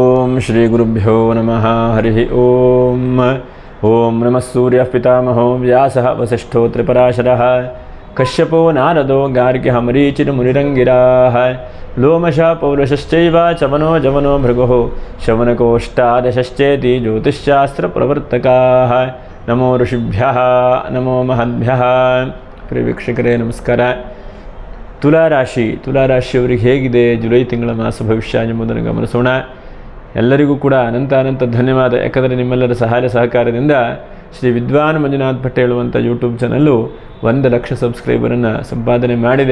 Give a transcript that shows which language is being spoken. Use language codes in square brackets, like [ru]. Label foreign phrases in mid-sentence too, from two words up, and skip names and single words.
[sa] श्रीगुरुभ्यो नमः हरिः ओम ओम नमः सूर्यः पितामहो व्यासः वसिष्ठो त्रिपराशरः कश्यपो नारदो गार्ग्यः मरीचिर्मुनिरङ्गिराः लोमशः पौरुषश्चैव चवनो जवनो भृगुः शवनकोष्टादशश्चेति ज्योतिश्शास्त्रप्रवर्तकाः नमो ऋषिभ्यः नमो महद्भ्यः। [kn] प्रिय ವೀಕ್ಷಕರೇ ನಮಸ್ಕಾರ. ತುಲಾರಾಶಿಯವರಿಗೆ ಹೇಗಿದೆ ಜುಲೈ ತಿಂಗಳ ಮಾಸ ಭವಿಷ್ಯ ಎಂಬುದನ್ನು ಗಮನಿಸೋಣ. ಎಲ್ಲರಿಗೂ ಕೂಡ ಅನಂತ ಧನ್ಯವಾದ. ಯಾಕಂದರೆ ನಿಮ್ಮೆಲ್ಲರ ಸಹಾಯ ಸಹಕಾರದಿಂದ ಶ್ರೀ ವಿದ್ವಾನ್ ಮಂಜುನಾಥ್ ಭಟ್ ಹೇಳುವಂಥ ಯೂಟ್ಯೂಬ್ ಚಾನಲ್ಲು 1 ಲಕ್ಷ ಸಬ್ಸ್ಕ್ರೈಬರನ್ನು ಸಂಪಾದನೆ ಮಾಡಿದೆ.